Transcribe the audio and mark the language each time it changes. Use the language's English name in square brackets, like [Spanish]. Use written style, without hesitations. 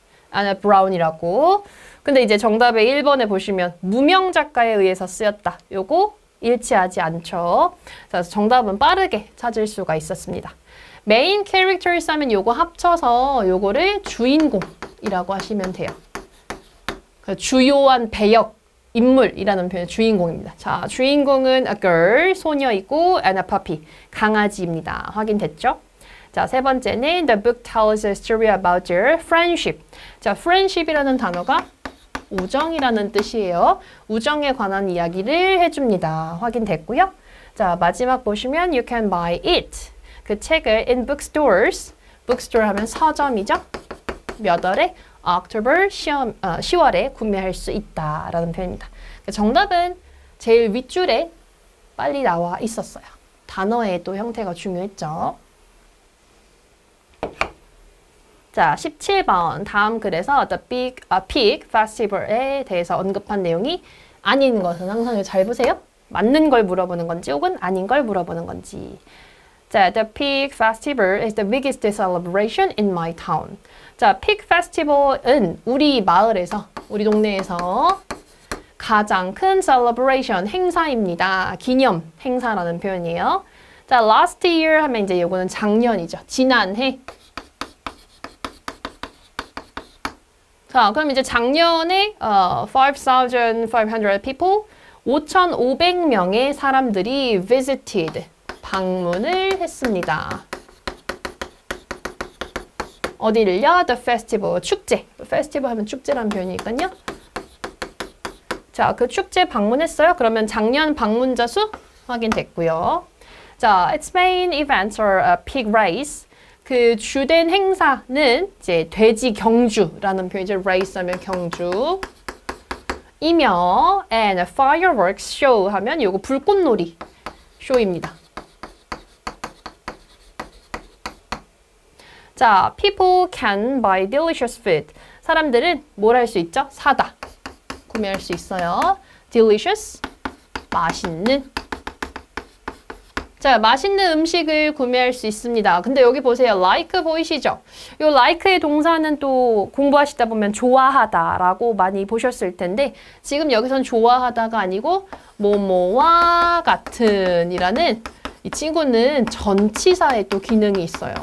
[Korean] 아나 브라운이라고. 근데 이제 정답의 1번에 보시면 무명 작가에 의해서 쓰였다. 요거 일치하지 않죠. 자, 정답은 빠르게 찾을 수가 있었습니다. 메인 캐릭터스 하면 요거 합쳐서 요거를 주인공이라고 하시면 돼요. 주요한 배역, 인물이라는 표현 주인공입니다. 자, 주인공은 a girl, 소녀이고 and a puppy, 강아지입니다. 확인됐죠? 자, 세 번째는 [English] the book tells a story about their friendship. [Korean] 자, friendship이라는 단어가 우정이라는 뜻이에요. 우정에 관한 이야기를 해줍니다. 확인됐고요. 자, 마지막 보시면 [English] you can buy it. [Korean] 그 책을 in bookstores. bookstore 하면 서점이죠. 몇 월에? October, 10월에 구매할 수 있다라는 표현입니다. 정답은 제일 윗줄에 빨리 나와 있었어요. 단어의 또 형태가 중요했죠. 자, 17번 다음 글에서 The Big Pig Festival에 대해서 언급한 내용이 아닌 것은 항상 잘 보세요. 맞는 걸 물어보는 건지 혹은 아닌 걸 물어보는 건지. [English] 자, The Pig Festival is the biggest celebration in my town. [Korean] 자, Pig Festival은 우리 마을에서, 우리 동네에서 가장 큰 celebration, 행사입니다. 기념 행사라는 표현이에요. 자, last year 하면 이제 이거는 작년이죠. 지난해. 자, 그럼 이제 작년에 5,500 people, 5,500명의 사람들이 visited, 방문을 했습니다. 어디를요? The festival, 축제. festival 하면 축제라는 표현이니까요. 자, 그 축제 방문했어요. 그러면 작년 방문자 수 확인됐고요. [English] 자, its main events are a pig race. [Korean] 그 주된 행사는 이제 돼지 경주라는 표현이죠. race 하면 경주. 이며 [English] and a fireworks show [Korean] 하면 요거 불꽃놀이 쇼입니다. [English] 자, people can buy delicious food. [Korean] 사람들은 뭘 할 수 있죠? 사다. 구매할 수 있어요. delicious, 맛있는. 자, 맛있는 음식을 구매할 수 있습니다. 근데 여기 보세요. like 보이시죠? 이 like의 동사는 또 공부하시다 보면 좋아하다라고 많이 보셨을 텐데 지금 여기선 좋아하다가 아니고 뭐뭐와 같은 이라는 이 친구는 전치사에 또 기능이 있어요.